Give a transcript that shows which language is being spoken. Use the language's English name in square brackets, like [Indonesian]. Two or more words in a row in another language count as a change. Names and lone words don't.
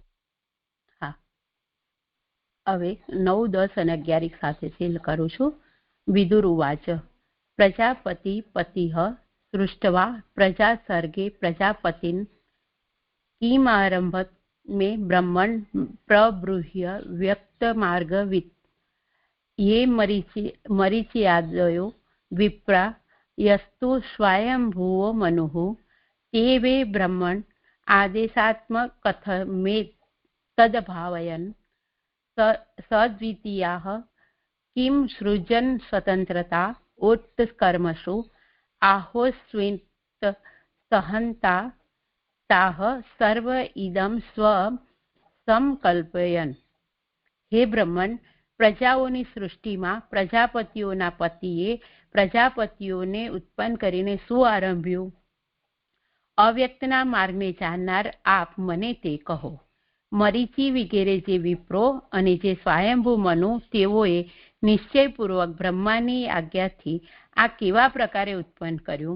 [Gujarati] હા, હવે 9, 10 અને 11 સાથે સીલ કરું છું. [Sanskrit] વિદુર ઉવાચ પ્રજાપતિ પતિઃ સૃષ્ટવા પ્રજા સર્ગે પ્રજાપતિન કિમારંભત મે બ્રહ્મણ પ્રબૃહ્ય વ્યક્ત માર્ગવિત ये मरीचियादयो विप्रा यस्तु स्वयंभुवो मनुः ते वे ब्रह्मण आदेशात्मक कथमे तदभावयन् सद्वितीयाः किं सृजन स्वतंत्रता उत्कर्मसु आहोस्वित सहंता ताः सर्व इदं स्व संकल्पयन्. [Gujarati] हे બ્રહ્મણ, પ્રજાઓની સૃષ્ટિમાં પ્રજાપતિઓના પતિએ પ્રજાપતિઓને ઉત્પન્ન કરીને શું આરંભ્યું? અવ્યક્તના માર્ગને જાણનાર આપ મને તે કહો. મરીચી વગેરે જે વિપ્રો અને જે સ્વયંભૂ મનુ તેઓએ નિશ્ચયપૂર્વક બ્રહ્માની આજ્ઞાથી આ કેવા પ્રકારે ઉત્પન્ન કર્યું?